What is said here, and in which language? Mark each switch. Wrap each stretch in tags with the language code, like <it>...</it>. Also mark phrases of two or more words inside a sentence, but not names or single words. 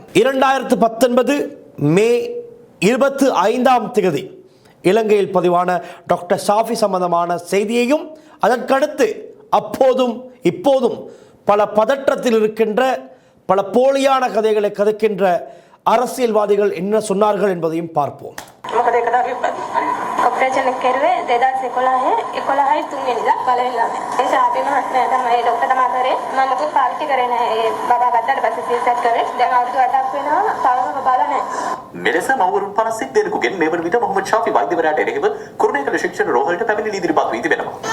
<ta>2019 மே 25 இலங்கையில் பதிவான டாக்டர் ஷாஃபி சம்பந்தமான செய்தியையும், அதற்கடுத்து அப்போதும் இப்போதும் பல பதற்றத்தில் இருக்கின்ற, பல போலியான கதைகளை கதைக்கின்ற அரசியல்வாதிகள் என்ன சொன்னார்கள் என்பதையும் பார்ப்போம்.</ta> <si>මෙලෙස මවුරුන් 50 දෙනෙකුගෙන් මේ වන විට මොහොමඩ් ෂාෆි වෛද්‍යවරයාට එරෙහිව කුරුණෑගල ශික්ෂණ රෝහලට පැමිණිලි ඉදිරිපත් වී තිබෙනවා.</si>